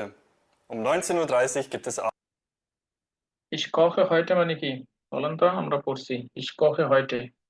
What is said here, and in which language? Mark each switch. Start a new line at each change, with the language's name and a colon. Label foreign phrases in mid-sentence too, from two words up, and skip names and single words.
German: Um 19:30 Uhr gibt es Abend. Ich koche heute
Bangla: মানে কি বলেন তো? আমরা পড়ছি
German: Ich koche heute।